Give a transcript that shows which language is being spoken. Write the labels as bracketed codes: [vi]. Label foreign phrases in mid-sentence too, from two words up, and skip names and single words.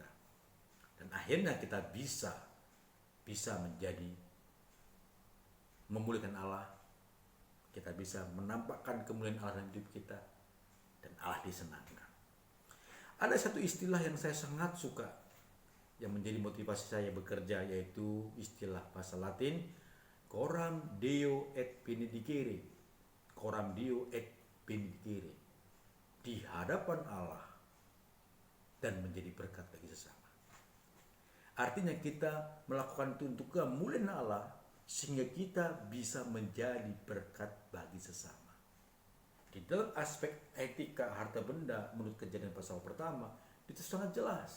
[id] Dan akhirnya kita bisa menjadi memuliakan Allah. Kita bisa menampakkan kemuliaan Allah dalam hidup kita. Dan Allah disenangkan. Ada satu istilah yang saya sangat suka, yang menjadi motivasi saya bekerja, yaitu istilah bahasa Latin, [la] coram Deo et benedicere. Coram Deo et benedicere. [id] Di hadapan Allah dan menjadi berkat bagi sesama. Artinya kita melakukan itu untuk kemuliaan Allah, sehingga kita bisa menjadi berkat bagi sesama. Di dalam aspek etika harta benda menurut Kejadian pasal pertama itu sangat jelas.